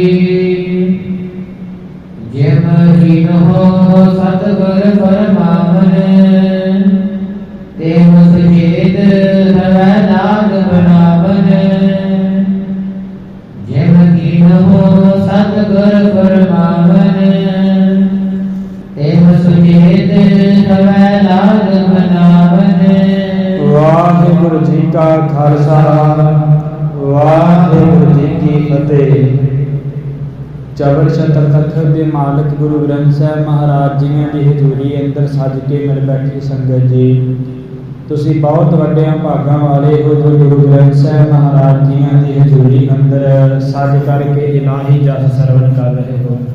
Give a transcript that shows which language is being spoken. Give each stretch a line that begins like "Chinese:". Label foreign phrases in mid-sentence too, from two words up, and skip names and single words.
Punjabi: ਜਿਮ ਜਿਨ੍ਹੋ ਸਤਗੁਰ ਫਰਮਾਵਨ, ਤਿਮ ਸੁਚੇਤ ਧਰੈ ਲਾਗ ਬਨਾਵਨ। ਜਿਮ ਜਿਨ੍ਹੋ ਸਤਗੁਰ ਫਰਮਾਵਨ, ਤਿਮ ਸੁਚੇਤ ਧਰੈ ਲਾਗ ਬਨਾਵਨ। ਵਾਹਿਗੁਰੂ ਜੀ ਕਾ ਖਾਲਸਾ, ਵਾਹਿਗੁਰੂ ਜੀ ਕੀ ਫਤਿਹ। ਚਵਰ ਛਤ੍ਰ ਤਖਤ ਦੇ ਮਾਲਕ ਗੁਰੂ ਗ੍ਰੰਥ ਸਾਹਿਬ ਮਹਾਰਾਜ ਜੀਆਂ ਦੀ ਹਜ਼ੂਰੀ ਅੰਦਰ ਸੱਜ ਕੇ ਮਿਲ ਬੈਠੀ ਸੰਗਤ ਜੀ, ਤੁਸੀਂ ਬਹੁਤ ਵੱਡਿਆਂ ਭਾਗਾਂ ਵਾਲੇ ਹੋ ਜੋ ਗੁਰੂ ਗ੍ਰੰਥ ਸਾਹਿਬ ਮਹਾਰਾਜ ਜੀਆਂ ਦੀ ਹਜ਼ੂਰੀ ਅੰਦਰ ਸੱਜ ਕਰਕੇ ਇਲਾਹੀ ਜਸ ਸਰਵਣ ਕਰ ਰਹੇ ਹੋ।